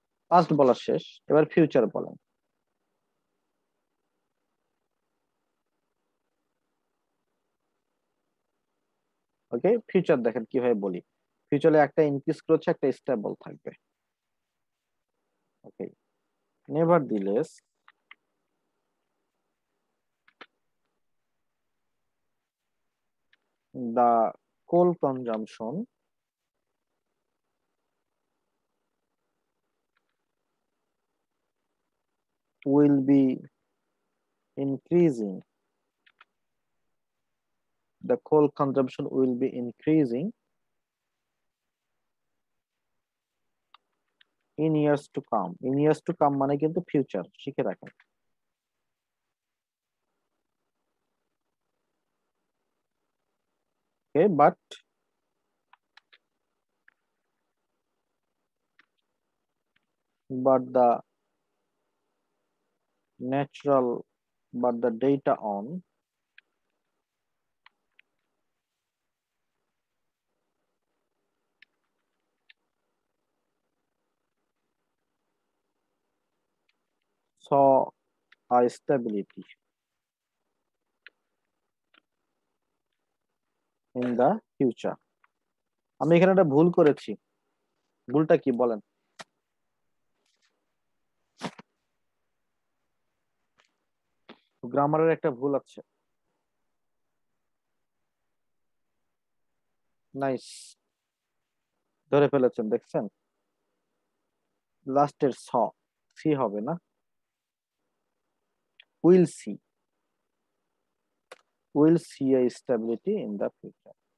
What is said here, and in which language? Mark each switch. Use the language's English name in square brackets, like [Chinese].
[Bangla] Past বলা শেষ, এবার ফিউচার বলেন। ওকে, ফিউচার দেখেন কিভাবে বলি। ফিউচারে একটা ইনক্রিজ করছে, একটা স্টেবল থাকবে। [English] Okay, nevertheless the coal consumption will be increasing. The coal consumption will be increasing in years to come. In years to come [Bangla] মানে কিন্তু ফিউচার, শিখে রাখেন। [English] Okay, but the natural but the data on saw a stability in the future. [Bangla] আমি এখানে একটা ভুল করেছি, ভুলটা কি বলেন? গ্রামারের একটা ভুল আছে। নাইস, ধরে ফেলেছেন, দেখছেন? লাস্টের সি হবে না, [English] Will see, will see a stability in the future.